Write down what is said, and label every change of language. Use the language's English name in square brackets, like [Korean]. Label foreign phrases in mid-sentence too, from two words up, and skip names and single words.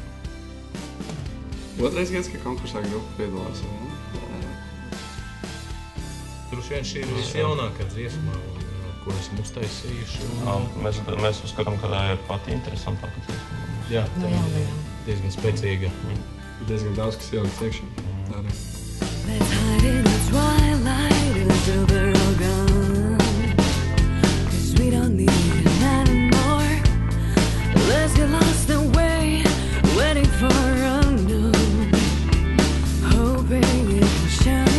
[Latvian] Otrais gads, ka konkursā grupa piedalās. Droši vien šī ir visjaunākā dziesma, ko esam uztaisījuši. Mēs uzskatām, ka tā ir pati interesantāka dziesma. Jā, tā ir diezgan spēcīga. Diezgan daudz, kas ielikts iekšā. [English] Let's hide in the twilight until they're all gone. We don't need it anymore. Let's get lost away, waiting for unknown, hoping it will show.